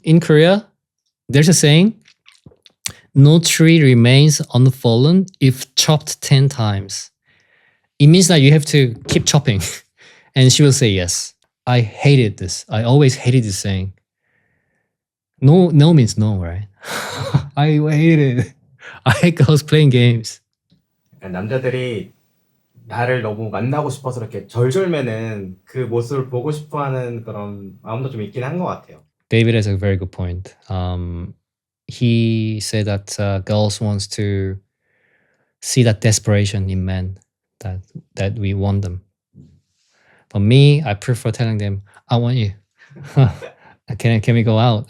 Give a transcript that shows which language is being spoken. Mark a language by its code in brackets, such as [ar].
[en] In Korea, there's a saying, no tree remains unfallen if chopped 10 times. It means that you have to keep chopping. And she will say yes. I hated this. I always hated this saying. No means no, right? I hated it. I hate girls playing games. [ko] 남자들이 나를 너무 만나고 싶어서 이렇게 절절매는 그 모습을 보고 싶어하는 그런 마음도 좀 있긴 한 것 같아요. [en] David has a very good point. He said that girls wants to see that desperation in men, that we want them. But me, I prefer telling them, I want you. Can we go out?